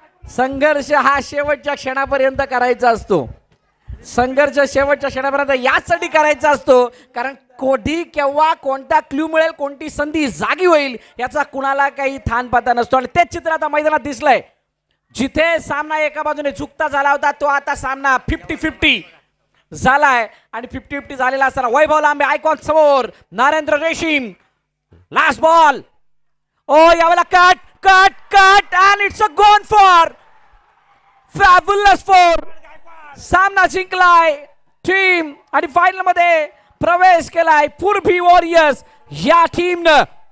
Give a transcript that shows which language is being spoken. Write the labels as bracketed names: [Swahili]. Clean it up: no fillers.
[Marathi] संघर्ष हा शेवटच्या क्षणापर्यंत करायचा असतो. संघर्ष शेवटच्या क्षणापर्यंत यासाठी करायचा असतो कारण कधी केव्हा कोणता क्ल्यू मिळेल, कोणती संधी जागी होईल याचा कुणाला काही थान पता नसतो. आणि तेच चित्र आता मैदानात दिसलंय. जिथे सामना एका बाजूने चुकता झाला होता तो आता सामना 50-50 झालाय आणि 50-50 झालेला असताना वैभव लांबे आयकॉन समोर. नरेंद्र रेशीम लास्ट बॉल. [English] ओ [Marathi] यावेळेला [English] Cut and it's a gone for fabulous 4. [Marathi] सामना जिंकलाय टीम आणि फायनल मध्ये प्रवेश केलाय पूर्वी वॉरियर्स या टीमनं.